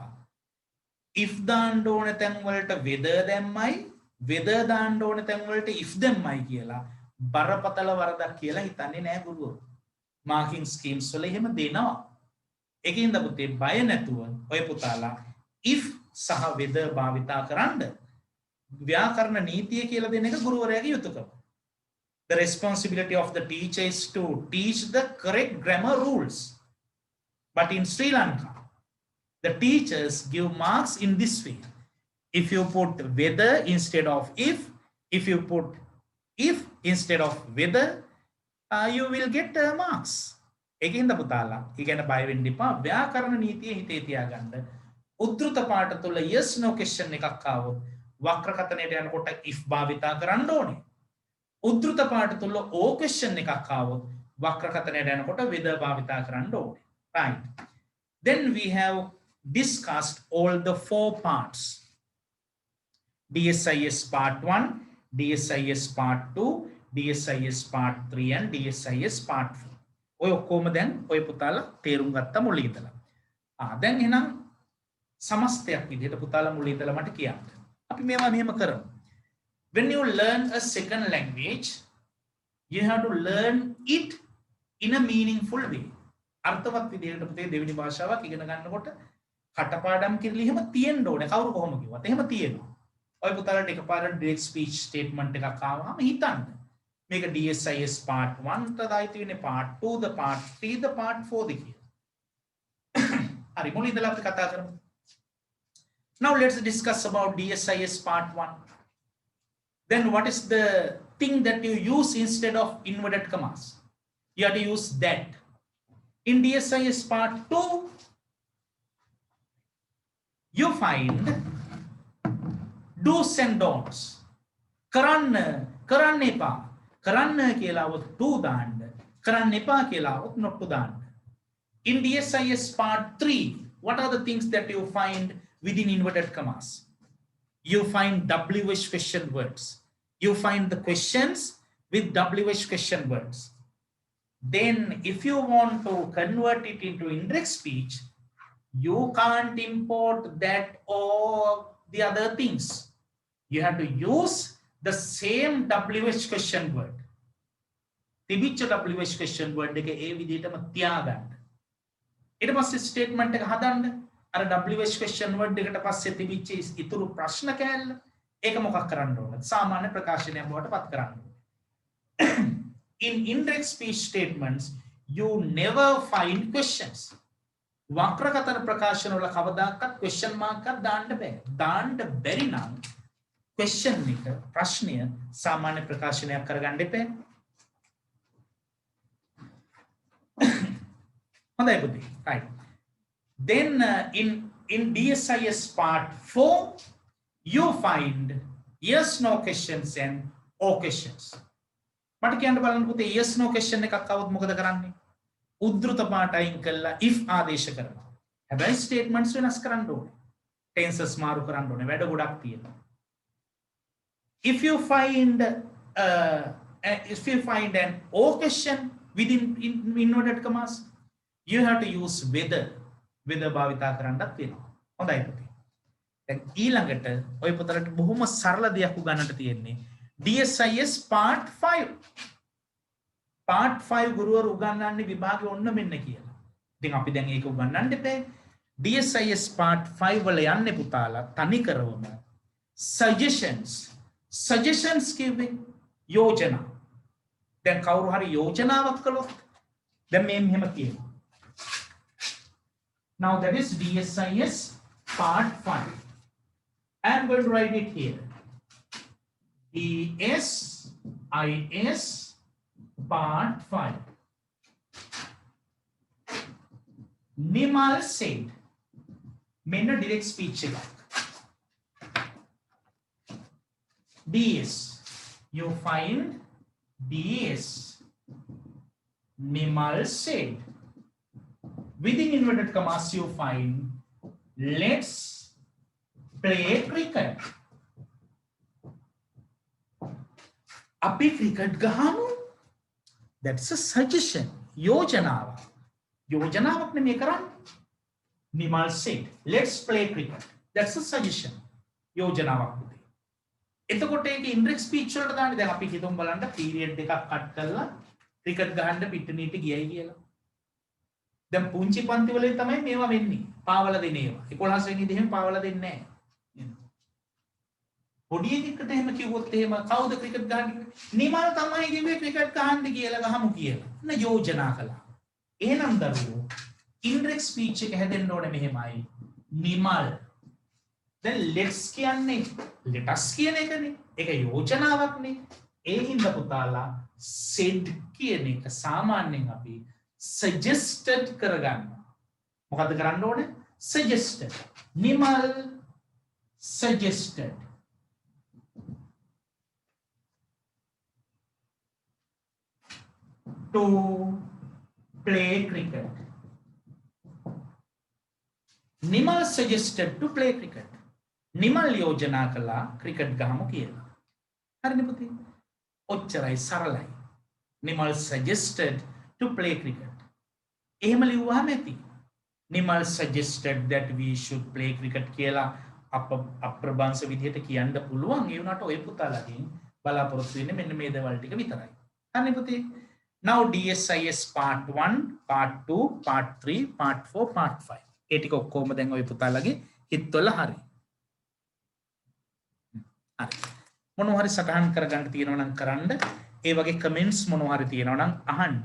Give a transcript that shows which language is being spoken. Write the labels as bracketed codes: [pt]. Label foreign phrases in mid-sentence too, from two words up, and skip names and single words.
[si] if දාන්න ඕන තැන් වලට whether දැම්මයි, whether දාන්න ඕන තැන් වලට if දැම්මයි කියලා බරපතල වරදක් කියලා හිතන්නේ නෑ ගුරුවරු. මාකින් ස්කීම්ස් වල එහෙම දෙනවා. ඒකින්ද පුතේ බය නැතුව ඔය පුතාලා if සහ whether භාවිතා කරන්න. ව්‍යාකරණ නීතිය කියලා දෙන එක ගුරුවරයාගේ යුතුයකම. [en] The responsibility of the teacher is to teach the correct grammar rules. But in Sri Lanka, the teachers give marks in this way. If you put whether instead of if you put if instead of whether, you will get marks. [si] ඒකින්ද පුතාලා ඊගෙන බය වෙන්න එපා. ව්‍යාකරණ නීතිය හිතේ තියාගන්න. උද්දෘත පාඨ තුල [en] yes no question [si] එකක් ආවොත් වක්‍රකතනයට යනකොට if භාවිතා කරන්න ඕනේ. උද්දෘත පාඨ තුල [en] o question [si] එකක් ආවොත් වක්‍රකතනයට යනකොට whether භාවිතා කරන්න ඕනේ. [en] Right. Then we have discussed all the 4 parts. DSIS part 1, DSIS part 2, DSIS part 3 and DSIS part 4. [si] ඔය ඔක්කොම දැන් ඔය පුතාලා තේරුම් ගත්ත මුලින් ඉඳලා. දැන් එහෙනම් සමස්තයක් විදිහට පුතාලා මුලින් ඉඳලා මට කියන්න. අපි මේවා මෙහෙම කරමු. [en] When you learn a second language, you have to learn it in a meaningful way. [si] අර්ථවත් විදිහට පුතේ දෙවෙනි භාෂාවක් ඉගෙන ගන්නකොට කටපාඩම් කිරලි එහෙම තියෙන්න ඕනේ. කවුරු කොහොම කිව්වත් එහෙම තියෙනවා. ඔය පුතාලට එකපාරට [en] direct speech statement [si] එකක් ආවම හිතන්න. මේක [en] DSIS part 1 [si] ට දායිති වෙන්නේ [en] part 2 [si] ද [en] part 3 [si] ද [en] part 4 [si] ද කියලා. හරි මුලින් ඉඳලා අපි කතා කරමු. [en] Now let's discuss about DSIS part 1. Then what is the thing that you use instead of inverted commas? You have to use that. In DSIS part 2, you find do's and don'ts. [si] කරන්න එපා. කරන්න කියලා වොත් do දාන්න. කරන්න එපා කියලා වොත් [en] not to [si] දාන්න. [en] In DSIS part 3, what are the things that you find within inverted commas? You find WH question words. You find the questions with WH question words. Then if you want to convert it into indirect speech, you can't import that or the other things. You have to use the same WH question word [si] තිබිච්ච WH question word එක ඒ විදිහටම තියාගන්න. ඊට පස්සේ statement එක හදන්න. අර [en] WH question word [si] එකට පස්සේ තිබිච්ච ඉතුරු ප්‍රශ්න කෑල්ල ඒක මොකක් කරන්න ඕනද? සාමාන්‍ය ප්‍රකාශනයක් බවට පත් කරන්න ඕනේ. [en] In indirect speech statements, you never find questions. [si] වක්‍රකතන ප්‍රකාශන වල කවදාකවත් [en] question mark [si] එකක් දාන්න බෑ. දාන්න බැරි නම් question එක ප්‍රශ්නය සාමාන්‍ය ප්‍රකාශනයක් කරගන්න එපා. හොඳයි පුතේ. [en] right. Then in DSIS part 4 you find yes no questions and or questions. [si] මට කියන්න බලන්න පුතේ [en] yes no question [si] එකක් આવොත් මොකද කරන්නේ? උද්දෘත පාඩ අයින් කළා if ආදේශ කරනවා. හැබැයි statements වෙනස් කරන්න ඕනේ. tenses මාරු කරන්න ඕනේ. වැඩ ගොඩක් තියෙනවා. [en] If you find an or question within inverted commas, you have to use whether [si] භාවිතා කරන්නත් වෙනවා. හොඳයි පුතේ. දැන් ඊළඟට ඔය පොතලට බොහොම සරල දෙයක් උගන්නන්න තියෙන්නේ [en] DSIS part 5. part 5 [si] ගුරුවරු උගන්වන්නේ විභාගෙ ඔන්න මෙන්න කියලා. ඉතින් අපි දැන් ඒක උගන්වන්න දෙපේ. [en] DSIS part 5 [si] වල යන්නේ පුතාලා තනි කරවම suggestions කිව්වේ යෝජනා. දැන් කවුරු හරි යෝජනාවක් කළොත් දැන් මේ මෙහෙම කියනවා. [en] Now that is DSIS part 5. I am going to write it here. DSIS part 5. Nimal said. [si] Menna [en] direct speech [si] එක. DS. [en] You find DS. Nimal said. Within inverted commas you find let's play cricket. [si] අපි ක්‍රිකට් ගහමු. [en] That's a suggestion. [si] යෝජනාවක්. යෝජනාවක් නෙමෙයි කරන්නේ. [en] Nimal said, let's play cricket. That's a suggestion. [si] යෝජනාවක් පුතේ. එතකොට ඒක [en] indirect speech [si] වලට දාන්නේ. දැන් අපි හිතමු බලන්න period එකක් කට් කරලා ක්‍රිකට් ගහන්න පිට්ටනියට ගියයි කියලා. දැන් පුංචි පන්ති වලින් තමයි මේවා වෙන්නේ. පාවලා දෙන ඒවා. 11 වෙනි ඉතින් එහෙම පාවලා දෙන්නේ නැහැ. පොඩි එකෙක්ට එහෙම කිව්වොත් එහෙම කවුද ක්‍රිකට් ගහන්නේ? නිමල් තමයි කිව්වේ ක්‍රිකට් ගහන්න කියලා ගහමු කියලා. න යෝජනා කළා. එහෙනම් දරුවෝ [en] indirect speech [si] එක හැදෙන්න ඕනේ මෙහෙමයි. නිමල්. දැන් let's කියන්නේ [en] let us [si] කියන එකනේ. ඒක යෝජනාවක්නේ. ඒ හින්දා පුතාලා said කියන එක සාමාන්‍යයෙන් අපි suggested කරගන්නවා. මොකද්ද කරන්න ඕනේ? [en] suggested. නිමල් suggested. To play cricket. Nimal suggested to play cricket. [si] Nimal යෝජනා කළා ක්‍රිකට් ගහමු කියලා. හරිනේ පුතේ. ඔච්චරයි සරලයි. [en] Nimal suggested to play cricket. [si] එහෙම ලිව්වහම ඇති. [en] Nimal suggested that we should play cricket [si] කියලා අප්‍රබංශ විදිහට කියන්න පුළුවන්. ඒ වුණාට ඔය පුතාලගෙන් බලාපොරොත්තු වෙන්නේ මෙන්න මේ දේවල් ටික විතරයි. හරිනේ පුතේ. [en] Now DSIS part 1, part 2, part 3, part 4, part 5. [si] ඒ ටික ඔක්කොම දැන් ඔය පුතාලගේ හිතවල හරි. හරි. මොනවා හරි සටහන් කරගන්න තියෙනවා නම් කරන්න. ඒ වගේ කමෙන්ට්ස් මොනවා හරි තියෙනවා නම් අහන්න.